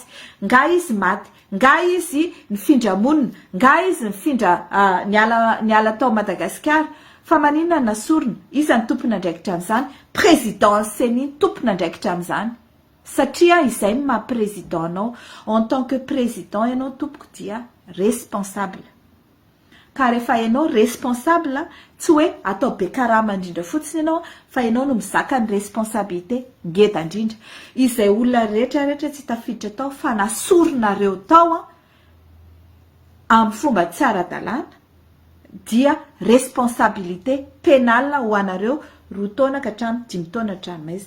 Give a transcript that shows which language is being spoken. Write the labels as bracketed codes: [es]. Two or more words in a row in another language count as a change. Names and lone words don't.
[mg] Nga izy maty, nga izy nifindra monina, nga izy nifindra niala tao Madagasikara. Fa maninona nasorona? Iza ny tompona andraikitra amin'izany? Président CENI tompona andraikitra amin'izany. Satria izay ny maha-président anao. [fr] En tant que président [mg] ianao tompoko dia responsable. Ka rehefa ianao responsable, tsy hoe atao be karama indrindra fotsiny ianao, fa ianao no mizaka ny responsabilité ngeda indrindra. Izay olona rehetrarehetra tsy tafiditra tao fa nasoronareo tao amin'ny fomba tsy ara-dalàna dia [fr] responsabilité pénale [mg] ho anareo 2 taona ka hatramin'ny 5 taona hatrany maizina.